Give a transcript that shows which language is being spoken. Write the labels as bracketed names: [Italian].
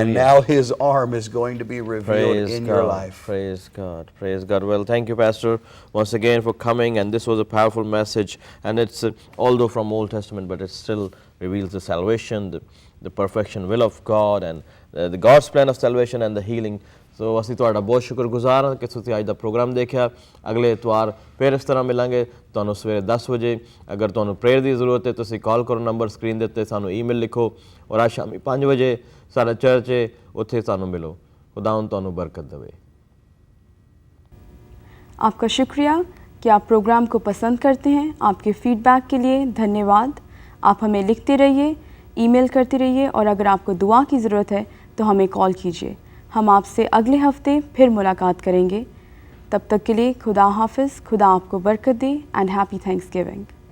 [English] And now His arm is going to be revealed in your life. Praise God. Praise God. Well, thank you, Pastor, once again for coming. And this was a powerful message. And it's, although from Old Testament, but it still reveals the salvation, the perfection will of God, and the God's plan of salvation and the healing. [Punjabi] ਸੋ ਅਸੀਂ ਤੁਹਾਡਾ ਬਹੁਤ ਸ਼ੁਕਰਗੁਜ਼ਾਰ ਹਾਂ ਕਿ ਤੁਸੀਂ ਅੱਜ ਦਾ programme ਦੇਖਿਆ। ਅਗਲੇ ਐਤਵਾਰ ਫਿਰ ਇਸ ਤਰ੍ਹਾਂ ਮਿਲਾਂਗੇ ਤੁਹਾਨੂੰ ਸਵੇਰੇ 10 ਵਜੇ। ਅਗਰ ਤੁਹਾਨੂੰ ਪ੍ਰੇਅਰ ਦੀ ਜ਼ਰੂਰਤ ਹੈ ਤੁਸੀਂ ਕਾਲ ਕਰੋ, ਨੰਬਰ ਸਕਰੀਨ ਦੇ ਉੱਤੇ, ਸਾਨੂੰ ਈਮੇਲ ਲਿਖੋ, ਔਰ ਅੱਜ ਸ਼ਾਮੀ 5 ਵਜੇ ਸਾਡਾ ਚਰਚ ਹੈ, ਉੱਥੇ ਸਾਨੂੰ ਮਿਲੋ। ਖੁਦਾਵੰਦ ਤੁਹਾਨੂੰ ਬਰਕਤ ਦੇਵੇ। [Hindi] आपका शुक्रिया कि आप प्रोग्राम को पसंद करते हैं। आपके फीडबैक के लिए धन्यवाद। आप हमें लिखते रहिए, ईमेल करते रहिए, और अगर आपको दुआ की ज़रूरत है तो हमें कॉल कीजिए। हम आपसे अगले हफ्ते फिर मुलाकात करेंगे। तब तक के लिए खुदा हाफिज़, खुदा आपको बरकत दे [English] And happy Thanksgiving.